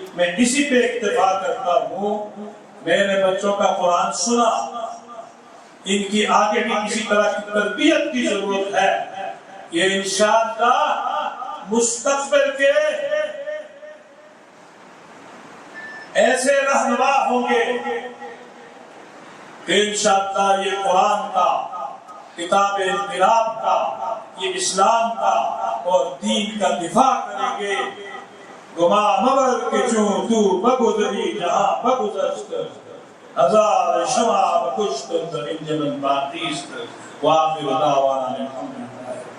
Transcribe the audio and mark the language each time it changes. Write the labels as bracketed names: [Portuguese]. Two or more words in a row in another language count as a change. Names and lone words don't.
[Urdu] میں اسی پہ اکتفا کرتا ہوں۔ میں نے بچوں کا قرآن سنا، ان کی آگے بھی کسی طرح کی تربیت کی ضرورت ہے کہ انشاءاللہ مستقبل کے ایسے رہنما ہوں گے کہ انشاءاللہ یہ قرآن کا، کتاب انقلاب کا، یہ اسلام کا اور دین کا دفاع کریں گے۔ [Persian] گما مبر کے چوں تو بگذری جہاں بگذشت، ہزار شمع بکشت در انجمن باقیست، [Arabic] وآخر دعوانا الحمدللہ۔